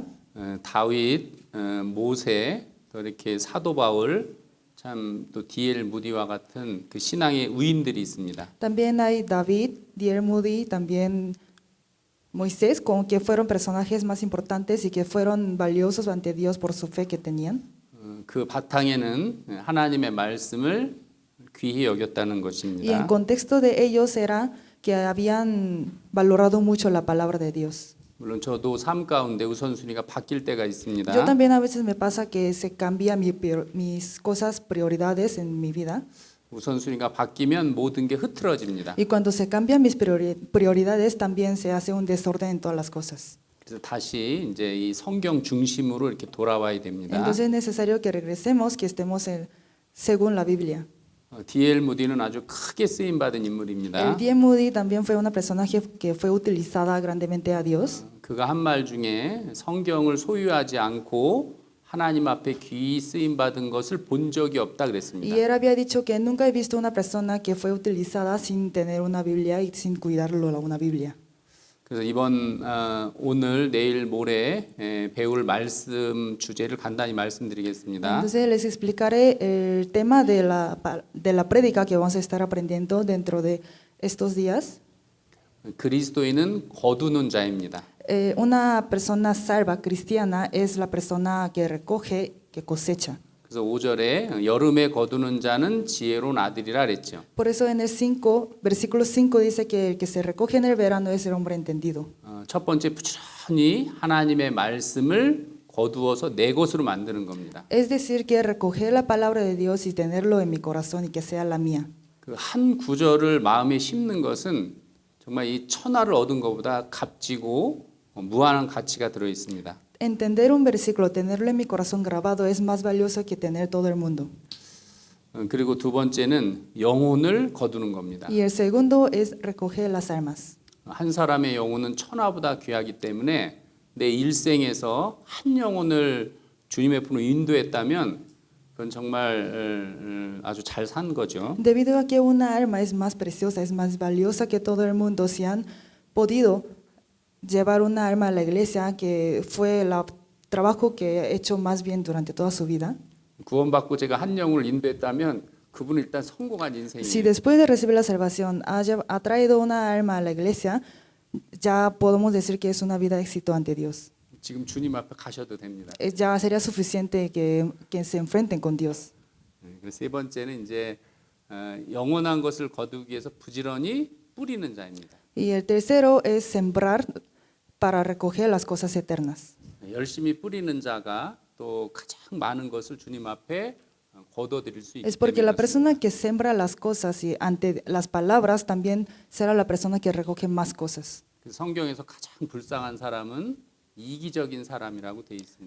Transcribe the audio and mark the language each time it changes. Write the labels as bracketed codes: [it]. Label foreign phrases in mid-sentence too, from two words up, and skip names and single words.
[ko] 다윗, 모세, 또 이렇게 사도 바울, 참 또 D.L. 무디와 같은 그 신앙의 우인들이 있습니다. [es] También hay David, D.L. Moody, también Moisés, como que fueron personajes más importantes y que fueron valiosos ante Dios por su fe que tenían. [ko] 그 바탕에는 하나님의 말씀을 귀히 여겼다는 [es] Y en [ko] 것입니다. [es] contexto de ellos era que habían valorado mucho la palabra de Dios. [ko] 물론 저도 삶 가운데 우선순위가 바뀔 때가 [es] Yo [ko] 있습니다. [es] también a veces me pasa que se cambia mis cosas, prioridades en mi vida. [ko] 우선순위가 바뀌면 모든 게 흐트러집니다. [es] Y cuando se cambian mis prioridades, también se hace un desorden en todas las cosas. [ko] 그래서 다시 이제 이 성경 중심으로 이렇게 돌아와야 됩니다. [es] Entonces es necesario que regresemos, que estemos según la Biblia. [ko] D.L. 무디는 아주 크게 쓰임 받은 [es] El [ko] 인물입니다. [es] D. Moody también fue una persona que fue utilizada grandemente a Dios. [ko] 그가 한 말 중에 성경을 소유하지 않고 하나님 앞에 귀히 쓰임 받은 것을 본 적이 없다 그랬습니다. [es] Y él había dicho que nunca he visto una persona que fue utilizada sin tener una Biblia y sin cuidarlo una Biblia. [ko] 그래서 이번 오늘 내일 모레 배울 말씀 주제를 간단히 말씀드리겠습니다. [es] Entonces les explicaré el tema de la prédica que vamos a estar aprendiendo dentro de estos días. [ko] 그리스도인은 거두는 자입니다. [es] Una persona salva cristiana es la persona que recoge, que cosecha. [ko] 그래서 5절에 여름에 거두는 자는 지혜로운 아들이라 그랬죠. [es] Por eso en el 5, versículo 5 dice que el que se recoge en el verano es el hombre entendido. [ko] 첫 번째 부지런히 하나님의 말씀을 거두어서 내 것으로 만드는 겁니다. [es] Es decir, que recoger la palabra de Dios y tenerlo en mi corazón y que sea la mía. [ko] 그 한 구절을 마음에 심는 것은 정말 이 천하를 얻은 것보다 값지고 무한한 가치가 들어 있습니다. [es] Entender un versículo, tenerlo en mi corazón grabado es más valioso que tener todo el mundo. [ko] 그리고 두 번째는 영혼을 거두는 겁니다. [es] Y el segundo es recoger las almas. [ko] 한 사람의 영혼은 천하보다 귀하기 때문에 내 일생에서 한 영혼을 주님의 품으로 인도했다면 그건 정말 아주 잘 산 거죠. [es] Debido a que una alma es más preciosa, es más valiosa que todo el mundo, si han podido llevar una alma a la iglesia, que fue el trabajo que he hecho más bien durante toda su vida. [ko] 구원받고 제가 한 영혼을 인도했다면 그분은 일단 성공한 [es] Si [ko] 인생이에요. [es] después de recibir la salvación ha traído una alma a la iglesia, ya podemos decir que es una vida de éxito ante Dios. [ko] 지금 주님 앞에 가셔도 됩니다. [es] Ya sería suficiente que se enfrenten con Dios. [ko] 그래서 세 번째는 이제 영원한 것을 거두기 위해서 부지런히 뿌리는 자입니다. [es] Y el tercero es sembrar para recoger las cosas eternas. [ko] 열심히 뿌리는 자가 또 가장 많은 것을 주님 앞에 거둬들일 수 있기 [es] Es porque la [ko] 때문에 [es] persona que siembra las cosas y ante las palabras también será la persona que recoge más cosas. [ko] 성경에서 가장 불쌍한 사람은 이기적인 사람이라고 돼 있습니다.